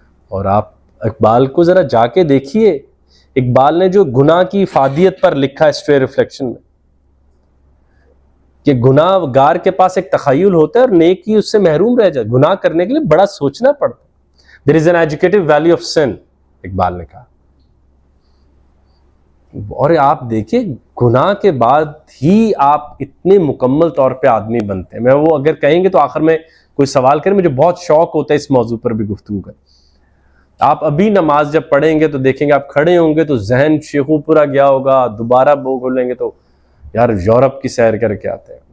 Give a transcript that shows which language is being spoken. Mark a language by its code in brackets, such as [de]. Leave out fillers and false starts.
[ur] اور آپ اقبال کو ذرا جا کے دیکھیے، اقبال نے جو گناہ کی افادیت پر لکھا ہے سٹرے ریفلیکشن میں، کہ گناہ گار کے پاس ایک تخیل ہوتا ہے اور نیکی اس سے محروم رہ جائے. گناہ کرنے کے لیے بڑا سوچنا پڑتا ہے. [en] There is an educative value of sin، [ur] Iqbal نے کہا. اور آپ دیکھیں گناہ کے بعد ہی آپ اتنے مکمل طور پہ آدمی بنتے ہیں. میں وہ اگر کہیں گے تو آخر میں کوئی سوال کریں، مجھے بہت شوق ہوتا ہے اس موضوع پر بھی گفتگو کریں. آپ ابھی نماز جب پڑھیں گے تو دیکھیں گے، آپ کھڑے ہوں گے تو ذہن شیخو پورا گیا ہوگا، دوبارہ بو کھولیں گے تو یار یورپ کی سیر کر کے آتے ہیں.